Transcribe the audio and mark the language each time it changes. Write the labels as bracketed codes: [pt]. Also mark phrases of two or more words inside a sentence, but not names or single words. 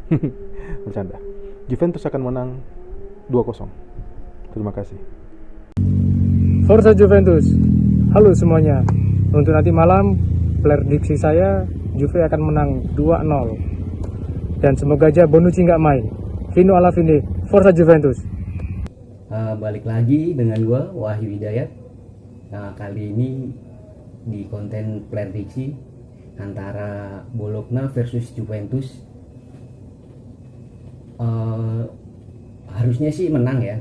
[id] Bercanda. Juventus akan menang 2-0. Terima kasih. Forza Juventus. Halo semuanya. Untuk nanti malam, prediksi saya Juve akan menang 2-0. Dan semoga aja Bonucci nggak main. [it] Fino alla fine, Forza Juventus. [id] Balik lagi dengan gue Wahyu Hidayat. Nah, kali ini di konten prediksi antara Bologna versus Juventus. Harusnya sih menang ya.